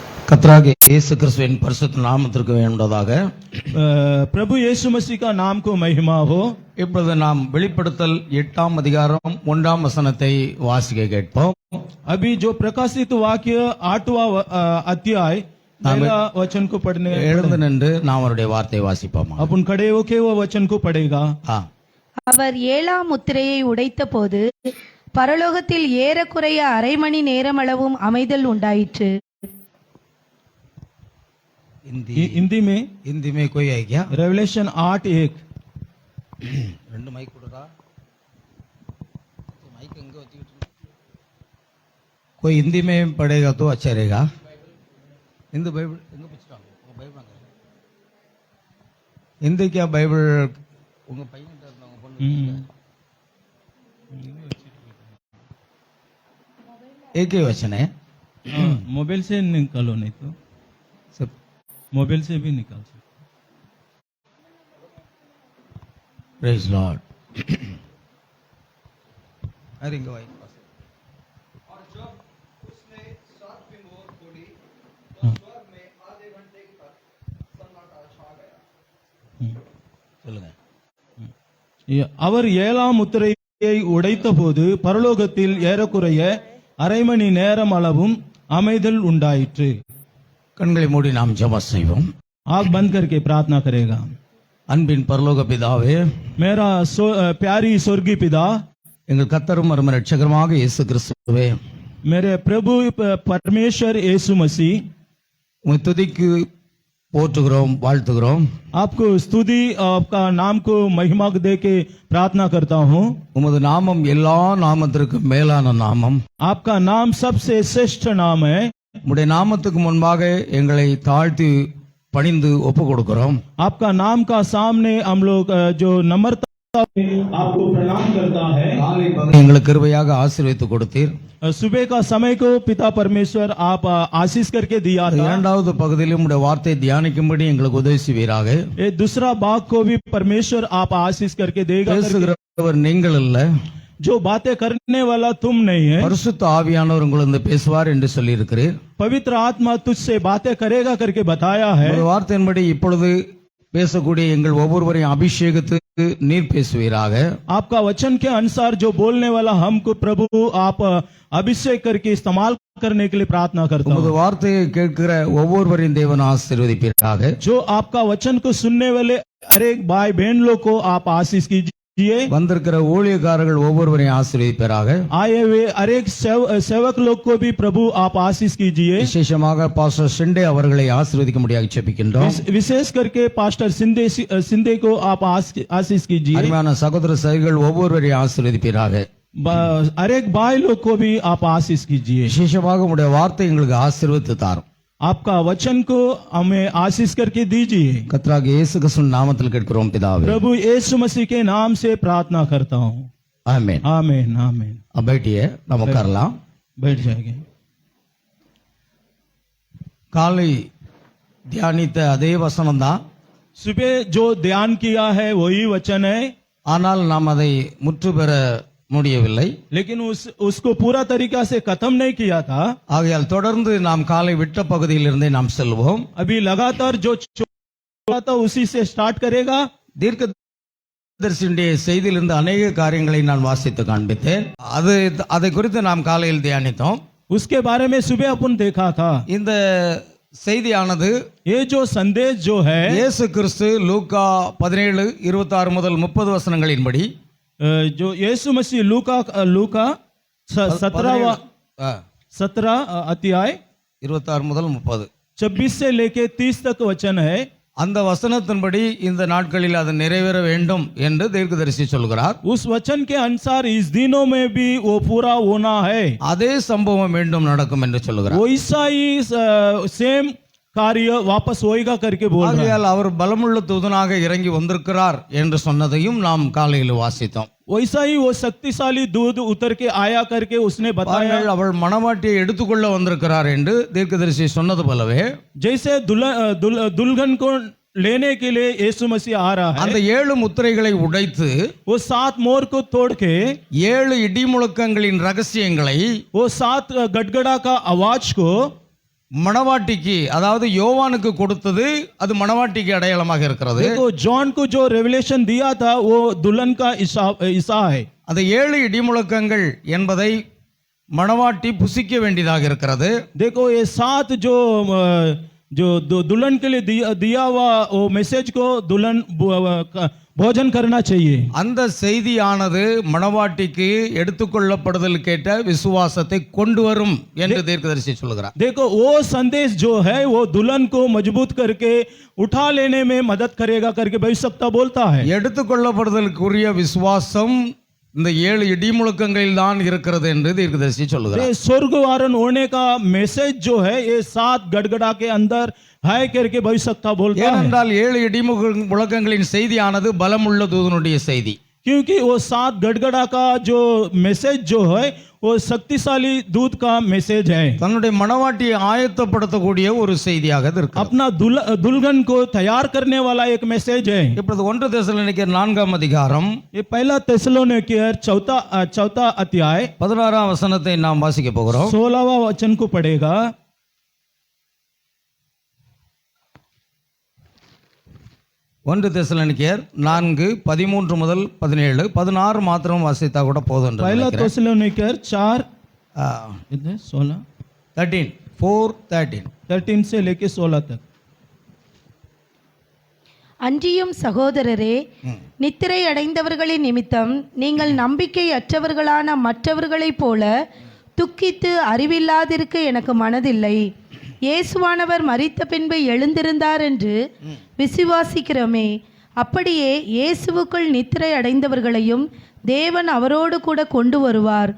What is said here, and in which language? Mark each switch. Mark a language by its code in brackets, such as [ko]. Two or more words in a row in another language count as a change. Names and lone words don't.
[ta] கர்த்தராகிய இயேசு கிறிஸ்துவின் பரிசுத்த நாமத்திற்கு வேண்டுவதாக [hi] प्रभु यीशु मसीह का नाम को महिमा हो। [ta] இப்பொழுது நாம் வெளிப்படுத்தல் 8ஆம் அதிகாரம் 1ஆம் வசனத்தை வாசிக்க கேட்போம். [hi] अभी जो प्रकाशित वाक्य 8वां अध्याय पहला वचन को पढ़ने [ta] எழுந்து நின்று நாம் அவருடைய வார்த்தையை வாசிப்போம். [hi] अपन खड़े होके वो वचन को पढ़ेगा। [ta] அவர் ஏழாம் முத்திரையை உடைத்த போது பரலோகத்தில் ஏறக்குறைய அரை மணி நேரமளவும் அமைதல் உண்டாயிற்று. [hi] हिंदी में कोई है क्या? रेवलेशन 8:1 [ta] ரெண்டு மைக் கொடுடா. மைக் எங்க வச்சிட்டு? [hi] कोई हिंदी में पढ़ेगा तो अच्छा रहेगा. हिंदी बाइबल [ta] எங்க வச்சிட்டாங்க? உங்க பைபிள் அங்க. [hi] हिंदी क्या बाइबल [ta] உங்க பையன்கிட்ட இருந்தாங்க பொண்ணு. [hi] एक ही वचन है. मोबाइल से निकालो, नहीं तो सब मोबाइल से भी निकाल सकते। [en] Praise Lord. [hi] अरे इनका वाइफ और जब उसने 7वीं मोहर खोली तो स्वर्ग में आधे घंटे तक सन्नाटा छा गया। [ta] சொல்லுங்க. அவர் ஏழாம் முத்திரையை உடைத்த போது பரலோகத்தில் ஏறக்குறைய அரை மணி நேரம் அளவும் அமைதல் உண்டாயிற்று. கண்களை மூடி நாம் ஜெபம் செய்வோம். [hi] आंख बंद करके प्रार्थना करेगा। [ta] அன்பின் பரலோக பிதாவே, [hi] मेरा प्यारी स्वर्गीय पिता, [ta] எங்கள் கர்த்தரும் அருமை இரட்சகருமாக இயேசு கிறிஸ்துவே, [hi] मेरे प्रभु परमेश्वर यीशु मसीह, [ta] உம்மை துதிக்கு போற்றுகிறோம், வாழ்த்துகிறோம். [hi] आपको स्तुति आपका नाम को महिमा दे के प्रार्थना करता हूँ। [ta] உமது நாமம் எல்லா நாமத்திற்கும் மேலான நாமம். [hi] आपका नाम सबसे श्रेष्ठ नाम है। [ta] உம்முடைய நாமத்துக்கு முன்பாக எங்களை தாழ்த்தி பணிந்து ஒப்பு கொடுக்கிறோம். [hi] आपका नाम का सामने हम लोग जो नम्रता आपको प्रणाम करता है। [ta] எங்களுக்கு கிருபையாக ஆசீர்வதித்து கொடுத்தீர். [hi] सुबह का समय को पिता परमेश्वर आप आशीष करके दिया था। [ta] இரண்டாவது பகுதியிலும் உம்முடைய வார்த்தையை தியானிக்கும்படி எங்களுக்கு உதவி செய்வீராக. [hi] ये दूसरा भाग को भी परमेश्वर आप आशीष करके देगा। [ta] பேசுகிறவர் நீங்கள் அல்ல, [hi] जो बातें करने वाला तुम नहीं है, [ta] பரிசுத்த ஆவியானவர் உங்களிருந்து பேசுவார் என்று சொல்லி இருக்கிறீர். [hi] पवित्र आत्मा तुझसे बातें करेगा करके बताया है। [ta] ஒரு வார்த்தையின்படி இப்பொழுது பேசக்கூடிய எங்கள் ஒவ்வொருவரையும் அபிஷேகத்துக்கு நீர் பேசுவீராக. [hi] आपका वचन के अनुसार जो बोलने वाला हमको प्रभु आप अभिषेक करके इस्तेमाल करने के लिए प्रार्थना करता [ta] உமது [hi] हूँ। [ta] வார்த்தையை கேட்கிற ஒவ்வொருவரையும் தேவன் ஆசீர்வதிப்பீராக. [hi] जो आपका वचन को सुनने वाले हर एक भाई बहन लोग को आप आशीष कीजिए। [ta] வந்திருக்கிற ஊழியக்காரர்கள் ஒவ்வொருவரையும் ஆசீர்வதிப்பீராக. [hi] आए हुए हर एक सेवक लोग को भी प्रभु आप आशीष कीजिए। [ta] விசேஷமாக பாஸ்டர் சிண்டே அவர்களை ஆசீர்வதிக்க முடியாது ஜெபிக்கின்றோம். [hi] विशेष करके पास्टर सिंधे को आप आशीष कीजिए। [ta] அருமையான சகோதர சகோதரிகள் ஒவ்வொருவரையும் ஆசீர்வதிப்பீராக. [hi] हर एक भाई लोग को भी आप आशीष कीजिए। [ta] விசேஷமாக உம்முடைய வார்த்தை எங்களுக்கு ஆசீர்வதித்து தாரும். [hi] आपका वचन को हमें आशीष करके दीजिए। [ta] கர்த்தராகிய இயேசு கிறிஸ்துவின் நாமத்தில் கேட்கிறோம் பிதாவே. [hi] प्रभु यीशु मसीह के नाम से प्रार्थना करता हूँ। [ta] ஆமென். [hi] आमीन आमीन। अब बैठिए, [ta] நம்ம உட்காரலாம். [hi] बैठ जाएंगे। [ta] காலை தியானித்த அதே வசனம் தான், [hi] सुबह जो ध्यान किया है वही वचन है, [ta] ஆனால் நாம் அதை முற்று பெற முடியவில்லை. [hi] लेकिन उसको पूरा तरीका से खत्म नहीं किया था। [ta] ஆகையால் தொடர்ந்து நாம் காலை விட்ட பகுதியிலிருந்தே நாம் செல்வோம். [hi] अभी लगातार जो था उसी से स्टार्ट करेगा। [ta] தீர்க்கதரிசியுடைய செய்தியிலிருந்து அநேக காரியங்களை நான் வாசித்து காண்பித்தேன். அதை குறித்து நாம் காலையில் தியானித்தோம். [hi] उसके बारे में सुबह अपन देखा था। [ta] இந்த செய்தியானது [hi] ये जो संदेश जो है, [ta] இயேசு கிறிஸ்து லூக்கா 17:26 முதல் 30 வசனங்களின்படி, [hi] जो यीशु मसीह लूका 17 अध्याय [ta] 26 முதல் 30 [hi] 26 से लेके 30 तक वचन है। [ta] அந்த வசனத்தின்படி இந்த நாட்களில் அது நிறைவேற வேண்டும் என்று தீர்க்கதரிசி சொல்கிறார். [hi] उस वचन के अनुसार इस दिनों में भी वो पूरा होना है। [ta] அதே சம்பவம் மீண்டும் நடக்கும் என்று சொல்கிறார். [hi] वैसा ही सेम कार्य वापस होएगा करके बोल रहा है। [ta] ஆகையால் அவர் பலமுள்ள தூதனாக இறங்கி வந்திருக்கிறார் என்று சொன்னதையும் நாம் காலையில் வாசித்தோம். [hi] वैसा ही वो शक्तिशाली दूध उतर के आया करके उसने बताया। [ta] அவள் மணவாட்டியை எடுத்துக்கொள்ள வந்திருக்கிறார் என்று தீர்க்கதரிசி சொன்னது போலவே, [hi] जैसे दुल्हन को लेने के लिए यीशु मसीह आ रहा है, [ta] அந்த 7 முத்திரைகளை உடைத்து [hi] वो 7 मोर को तोड़ के [ta] 7 இடிமுழக்கங்களின் ரகசியங்களை [hi] वो 7 गड़गड़ा का आवाज को [ta] மணவாட்டிக்கு அதாவது யோவானுக்கு கொடுத்தது அது மணவாட்டிக்கு அடையாளமாக இருக்கிறது. [hi] देखो जॉन को जो रेवलेशन दिया था वो दुल्हन का ईसा है. [ta] அந்த 7 இடிமுழக்கங்கள் என்பதை மணவாட்டி புசிக்க வேண்டியதாக இருக்கிறது. [hi] देखो ये 7 जो दुल्हन के लिए दिया हुआ वो मैसेज को दुल्हन भोजन करना चाहिए. [ta] அந்த செய்தியானது மணவாட்டிக்கு எடுத்துக்கொள்ளப்படுதலுக்கேற்ற விசுவாசத்தை கொண்டு வரும் என்று தீர்க்கதரிசி சொல்கிறார். [hi] देखो वो संदेश जो है वो दुल्हन को मजबूत करके उठा लेने में मदद करेगा करके भविष्यवक्ता बोलता है. [ta] எடுத்துக்கொள்ளப்படுதலுக்குரிய விசுவாசம் இந்த 7 இடிமுழக்கங்களில் தான் இருக்கிறது என்று தீர்க்கதரிசி சொல்கிறார். [hi] ये स्वर्गवारण होने का मैसेज जो है ये 7 गड़गड़ा के अंदर है करके भविष्यवक्ता बोलता है. [ta] ஏனென்றால் 7 இடிமுழக்கங்களின் செய்தியானது பலமுள்ள தூதனுடைய செய்தி. [hi] क्योंकि वो 7 गड़गड़ा का जो मैसेज जो है वो शक्तिशाली दूत का मैसेज है. [ta] தன்னுடைய மணவாட்டியை ஆயத்தப்படுத்தக்கூடிய ஒரு செய்தியாக இது இருக்கு. [hi] अपना दुल्हन को तैयार करने वाला एक मैसेज है. [ta] இப்பொழுது 1 தெசலோனிக்கேயர் 4ஆம் அதிகாரம் [hi] ये पहला तेसलोनिकैयर चौथा अध्याय [ta] 16ஆம் வசனத்தை நாம் வாசிக்க போகிறோம். [hi] 16वां वचन को पढ़ेगा. [ta] 1 தெசலோனிக்கேயர் 4:13 முதல் 17 16 மாத்திரம் வாசித்தா கூட போதும் என்று [hi] पहला [ta] நினைக்கிறேன். [hi] तेसलोनिकैयर 4 इधर 16 13 से लेके 16 तक. [ta] அன்றியும் சகோதரரே, நித்திரை அடைந்தவர்களின் நிமித்தம் நீங்கள் நம்பிக்கை அற்றவர்களான மற்றவர்களைப் போல துக்கித்து அறிவில்லாதிருக்க எனக்கு மனதில்லை. இயேசுவானவர் மரித்த பின்பு எழுந்திருந்தார் என்று விசுவாசிக்கிறோமே, அப்படியே இயேசுவுக்குள் நித்திரை அடைந்தவர்களையும் தேவன் அவரோடு கூட கொண்டு வருவார்.